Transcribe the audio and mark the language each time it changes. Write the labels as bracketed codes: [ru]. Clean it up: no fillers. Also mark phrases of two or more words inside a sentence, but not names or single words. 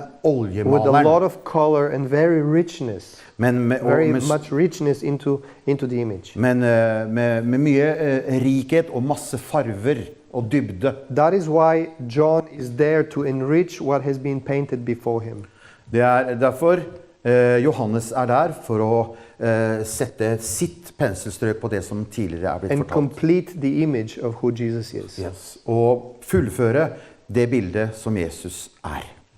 [en] With a [no] oljemaleren. [en] lot of color and very richness. [no] Men med, [en] Very much richness into the image. [no] med mye rikhet og masse farver og dybde. [en] That is why John is there to enrich what has been painted before him. [no] Det derfor Johannes der for å sette sitt penselstrøk på det som tidligere blitt [en] And [no] fortalt. [en] complete the image of who Jesus is. Yes. [no] Og fullføre det bildet som Jesus